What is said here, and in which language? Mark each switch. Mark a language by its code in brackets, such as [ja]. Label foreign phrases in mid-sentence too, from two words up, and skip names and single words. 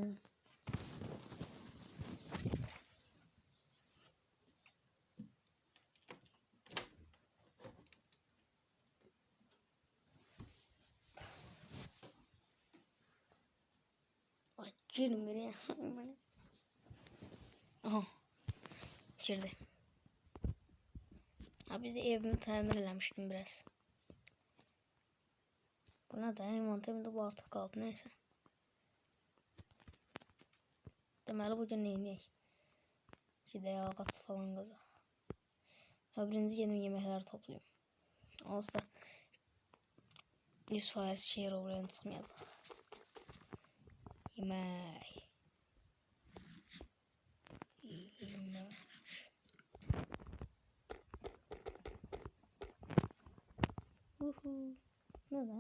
[az] Ay girmir. Aha. Girdi. Biz de evimi təmir eləmişdim biraz. Buna da envanterimdə bu artıq qalıb, neyse. Deməli bugün neyniyək? Gidək ağac falan qazaq. Birinci gedim yeməkləri toplayayım. Olsa 100% şehir oraya çıxmayacaq. Yemək. Ne da?